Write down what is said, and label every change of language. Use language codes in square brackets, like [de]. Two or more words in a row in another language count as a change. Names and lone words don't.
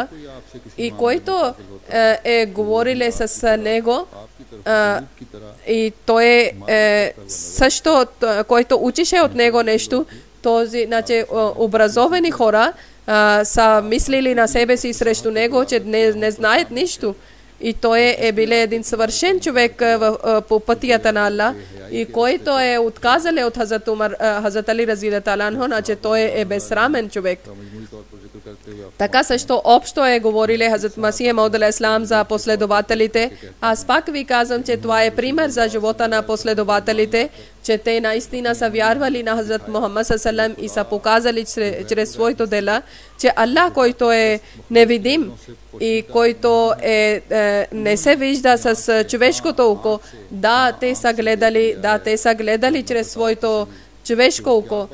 [bg] И който е говориле с него, и той също, който учише от него нещо, този, значи, образовани хора са мислили на себе си срещу него, че не знаят нищо. И той е биле един съвършен човек по пътията на Аллах, и който е отказал от Хазрат Али [ar] رضي الله عنه, [bg] че той е безсрамен човек. Така също общо е говорили Хазрат Масих Мауд алейхиссалам за последователите. Аз пак ви казвам, че това е пример за живота на последователите, че те наистина са вярвали на Хазрат Мухаммад саллаллаху и са показали чрез своето дела, че Аллах, който е невидим и който не се вижда с човешкото око, да, те са гледали чрез своето човешко око.